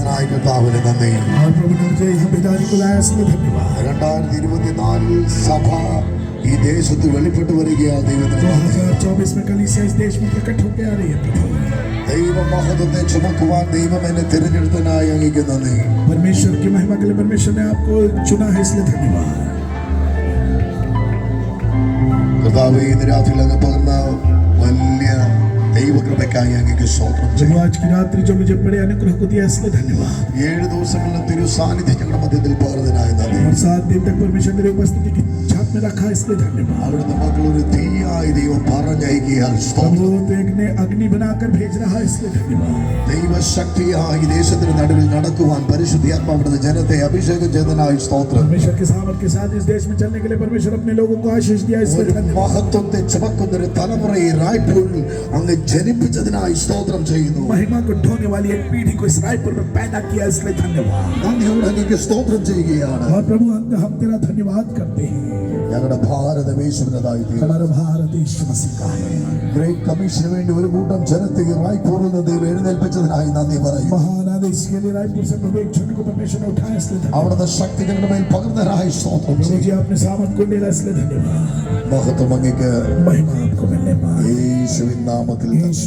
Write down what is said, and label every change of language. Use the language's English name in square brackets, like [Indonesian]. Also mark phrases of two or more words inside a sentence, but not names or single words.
[Malayalam] കർത്താവിന് നന്ദി. [Hindi] और प्रभु ने मुझे यहाँ भेजाने को लाया इसलिए धन्यवाद। [Malayalam] 2024 സഭ ഈ ദേശത്ത് വെളിപ്പെട്ടു വരികയാണ്. ദൈവത്തിന് നന്ദി. [Hindi] 2024 में कलीसिया इस देश में प्रकट होकर आ रही है प्रभु। [Malayalam] ദൈവമഹത്വത്തെ ചുമക്കുവാൻ ദൈവം എന്നെ തിരഞ്ഞെടുത്തതിനായി അങ്ങേക്ക് നന്ദി. [Hindi] परमेश्वर की महिमा के लिए परमेश्वर ने आपको चुना है इसलिए धन्यवाद। [Malayalam] കർത്താവേ, ഇന്ന് രാത്രിയിൽ അങ്ങ് പകർന്ന വലിയ ദൈവകൃപയ്ക്കായി അങ്ങേക്ക് സ്തോത്രം [Hindi] जब [Malayalam] ചെയ്യുന്നു. [Hindi] आज की रात्रि जो मुझे बड़े अनुग्रह को दिया इसलिए धन्यवाद। [Malayalam] 7 ദിവസങ്ങളിലും തിരു സാന്നിധ്യം ഞങ്ങളുടെ മധ്യത്തിൽ പകർന്നതിനായി നന്ദി. [Hindi] और 7 दिन तक परमेश्वर मेरी उपस्थिति की छाप में रखा इसलिए धन्यवाद। [Malayalam] അവിടുത്തെ മക്കൾ ഒരു തീയായി ദൈവം പറഞ്ഞയക്കിയാൽ സ്തോത്രം. [Hindi] प्रभु तो एक ने अग्नि बनाकर भेज रहा है इसलिए धन्यवाद। [Malayalam] ദൈവശക്തിയായി ദേശത്തിന് നടുവിൽ നടക്കുവാൻ പരിശുദ്ധാത്മാവിന്റെ ജനത്തെ അഭിഷേകം ചെയ്തതിനായി സ്തോത്രം. [Hindi] परमेश्वर के सामर्थ के साथ इस देश में चलने के लिए परमेश्वर अपने लोगों को आशीष दिया इसलिए [Malayalam] ഒരു [Hindi] धन्यवाद। [Malayalam] മഹത്വത്തെ ചുമക്കുന്ന ഒരു തലമുറയെ റായ്പൂരിൽ അങ്ങ് ജനിപ്പിച്ചതിനായി സ്തോത്രം ചെയ്യുന്നു. [Hindi] महिमा को ढोने वाली एक पीढ़ी को इस रायपुर में पैदा किया इसलिए धन्यवाद। [Malayalam] നന്ദിയോടെ അങ്ങേക്ക് സ്തോത്രം ചെയ്യുകയാണ്. [Hindi] और प्रभु हम तेरा धन्यवाद करते हैं। [Malayalam] ഞങ്ങളുടെ ഭാരതദേശത്തിൻ്റെതായി [Hindi] हमारा भारत यीशु मसीह का है। [English] Great Commission [Malayalam] വേണ്ടി ഒരു കൂട്ടം ജനത്തെ റായ്പൂരിൽ നിന്ന് ദൈവം എഴുന്നേൽപ്പിച്ചതിനായി നന്ദി പറയും. [Hindi] महान आदेश के लिए रायपुर से प्रभु एक छोटे को परमेश्वर ने उठाया इसलिए धन्यवाद। [Malayalam] അവിടുത്തെ ശക്തികളുടെ മേൽ പകർന്നതിനായി സ്തോത്രം [Hindi] प्रभु [Malayalam] ചെയ്യും. [Hindi] जी आपने सामर्थ को मिला इसलिए धन्यवाद। [Malayalam] മഹത്വം അങ്ങേക്ക് [Hindi] महिमा आपको मिलने पाए। [Malayalam] യേശുവിൻ നാമത്തിൽ.